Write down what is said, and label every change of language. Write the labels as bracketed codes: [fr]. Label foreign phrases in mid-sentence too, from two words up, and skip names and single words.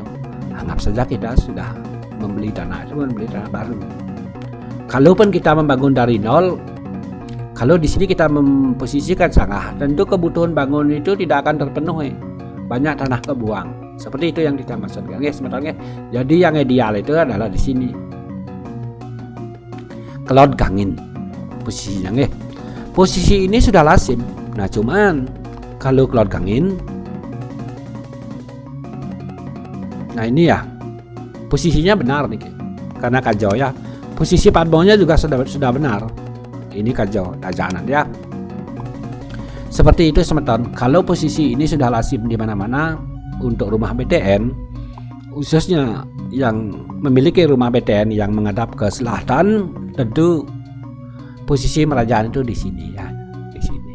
[id] Anggap saja kita sudah membeli tanah baru. Kalaupun kita membangun dari nol, kalau di sini kita memposisikan sangah, tentu kebutuhan bangun itu tidak akan terpenuhi. Banyak tanah kebuang. Seperti itu yang kita maksudkan, ya sebenarnya. Jadi yang ideal itu adalah di sini. [ban] Kelod kangin [id] posisinya, ya. Posisi ini sudah lazim. Nah, cuman kalau [ban] kelod kangin, [id] nah ini ya posisinya benar nih, karena kajau ya. Posisi padbonya juga sudah benar. Ini [ban] kajau dajanan [id] ya. Seperti itu semeton. Kalau posisi ini sudah lazim di mana-mana untuk rumah BTN, khususnya yang memiliki rumah BTN yang menghadap ke selatan, tentu posisi merajaan itu di sini ya, di sini.